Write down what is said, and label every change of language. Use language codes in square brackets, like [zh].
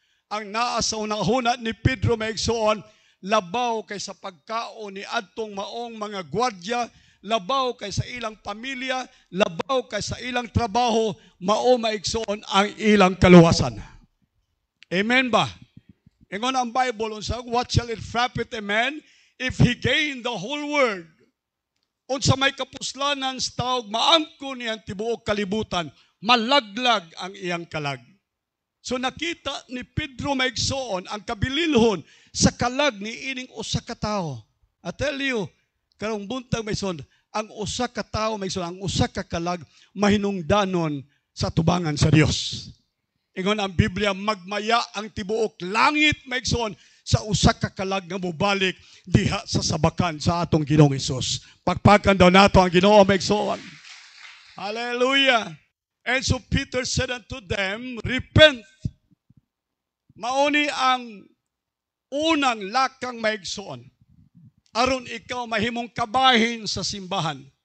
[ceb] Ang naa sa unahuna ni Pedro maigsoon, labaw kay sa pagkaon ni adtong maong mga gwardiya, labaw kay sa ilang pamilya, labaw kay sa ilang trabaho, mao maigsoon ang ilang kaluwasan. Amen ba? Ingon ang Bible unsa, [en] what shall it profit a man if he gain the whole world? [ceb] Unsa may kapuslanan sa taog maangkon niyang tibuok kalibutan, malaglag ang iyang kalag. So nakita ni Pedro maigsoon ang kabililhon sa kalag ni ining usa ka tawo. [en] I tell you, [ceb] karong buntag maigsoon, ang usa ka tawo maigsoon, ang usa ka kalag mahinungdanon sa tubangan sa Dios. Ingon ang Biblia, magmaya ang tibuok langit maigsoon sa usa ka kalag nga mobalik diha sa sabakan sa atong Ginoong Hesus. Pagpakan daw nato ang Ginoo maigsoon. Hallelujah. [en] And so Peter said unto them, repent. [ceb] Mauni ang unang lakang maigsoon. Aron ikaw mahimong kabahin sa simbahan.